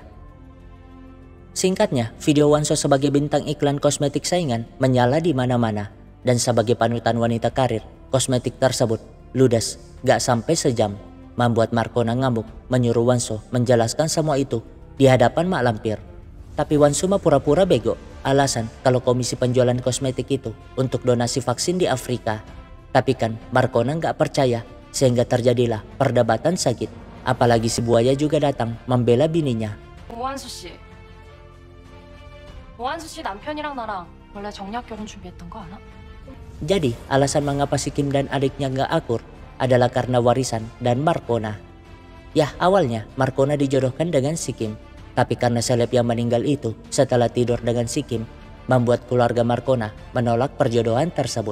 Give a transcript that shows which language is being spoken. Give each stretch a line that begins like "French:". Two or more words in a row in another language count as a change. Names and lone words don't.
Indonesian: Singkatnya, video Wonso sebagai bintang iklan kosmetik saingan menyala di mana-mana, dan sebagai panutan wanita karir, kosmetik tersebut ludes gak sampai sejam, membuat Marcona ngamuk menyuruh Wonso menjelaskan semua itu di hadapan mak lampir. Tapi Wonso mah pura-pura bego, alasan kalau komisi penjualan kosmetik itu untuk donasi vaksin di Afrika. Tapi kan Marcona gak percaya, sehingga terjadilah perdebatan sakit. Apalagi si buaya juga datang membela bininya.
Korean: 오한수 씨 남편이랑 나랑 원래 정략 결혼 준비했던 거 아나?
Indonesian: Jadi alasan mengapa si Kim dan adiknya gak akur adalah karena warisan dan Marcona. Ya, awalnya Marcona dijodohkan dengan si Kim, tapi karena seleb yang meninggal itu setelah tidur dengan si Kim, membuat keluarga Marcona menolak perjodohan tersebut.